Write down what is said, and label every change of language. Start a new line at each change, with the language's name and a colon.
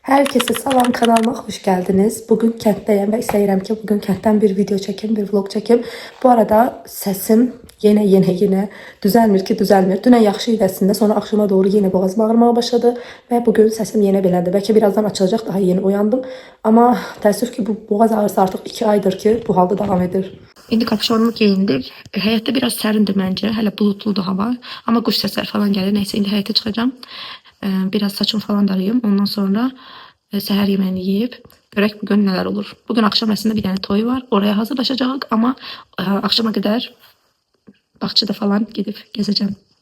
Turkish: Herkese salam, kanalıma hoş geldiniz. Bugün kentdeyim ve
Azerbaijani: istəyirəm ki,
Turkish: bugün kentdən bir video çekim, bir vlog çekim. Bu arada sesim yine düzelmir ki düzelmir.
Azerbaijani: Dünən yaxşı idəsində,
Turkish: sonra akşama doğru yine boğazım ağrımaya başladı ve bugün sesim yine belədir. Belki birazdan açılacak, daha yeni uyandım.
Azerbaijani: Ama təəssüf ki
Turkish: bu boğaz ağrısı artık 2 aydır ki bu halda devam edir.
Azerbaijani: İndi kapşonumu giyindik. Həyətdə biraz sərindir məncə. Hələ bulutludur hava. Ama quş səsləri falan gəlir. Neyse indi həyətə çıxacağım. Biraz saçım falan darayım. Ondan sonra səhər yeməyini yeyib görək bugün neler olur.
Turkish: Bugün akşam əslində bir tane toy var.
Azerbaijani: Oraya hazırlaşacağıq
Turkish: ama akşama kadar bahçede falan gidip gezeceğim.